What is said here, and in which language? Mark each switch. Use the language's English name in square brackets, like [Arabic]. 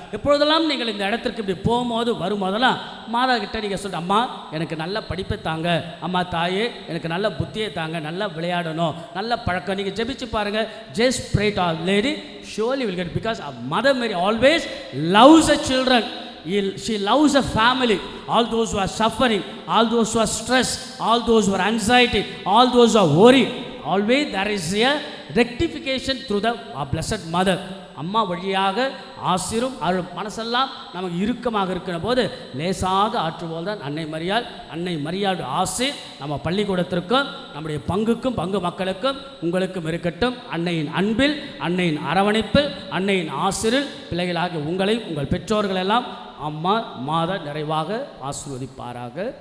[Tamil] எப்பொழுதெல்லாம் நீங்கள் இந்த இடத்திற்கு இப்படி போகும்போது வரும்போதெல்லாம் மாதா கிட்ட நீங்கள் சொல்லிட்டு, அம்மா எனக்கு நல்ல படிப்பை தாங்க, அம்மா தாயே எனக்கு நல்ல புத்தியை தாங்க, நல்லா விளையாடணும், நல்ல பழக்கம். நீங்கள் ஜெபிச்சு பாருங்கள், [English] Just pray to our lady, surely will get, because mother Mary always loves a children. She loves a family, all those who are suffering, all those who are stressed, all those who are anxiety, all those who are worried. Always there is a rectification through the blessed mother. [Tamil] அம்மா வழியாக ஆசிரும் அருள் மனசெல்லாம் நமக்கு இறுக்கமாக இருக்கிற போது லேசாக ஆற்றுவோல் தான் அன்னை மரியாள். அன்னை மரியாள் ஆசி நம்ம பள்ளிக்கூடத்திற்கும் நம்முடைய பங்குக்கும் பங்கு மக்களுக்கும் உங்களுக்கும் இருக்கட்டும். அன்னையின் அன்பில், அன்னையின் அரவணைப்பில், அன்னையின் ஆசிரில் பிள்ளைகளாக உங்களையும் உங்கள் பெற்றோர்களெல்லாம் அம்மா மாதா நிறைவாக ஆசீர்வதிப்பாராக.